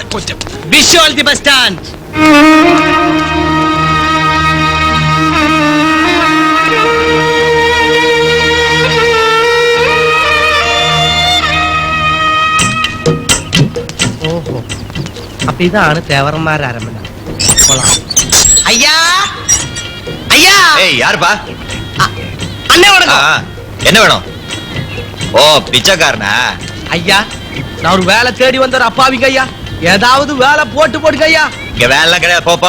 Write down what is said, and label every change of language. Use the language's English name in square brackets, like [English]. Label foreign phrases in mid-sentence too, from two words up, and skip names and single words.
[English] wish you all the best. [Malayalam] ഓഹോ, അപ്പൊ ഇതാണ് തേവർമാരുടെ അരമന. [Tamil] ஐயா ஐயா. ஏய் யாருப்பா? அண்ணே வணக்கம். என்ன வேணும்? ஓ பிச்சைக்காரனா? ஐயா நான் ஒரு வேலை தேடி வந்த ஒரு அப்பாவிங்க ஐயா. ஏதாவது வேலை போட்டு போடுங்க ஐயா. இங்க வேலை கிடையாது, போப்பா.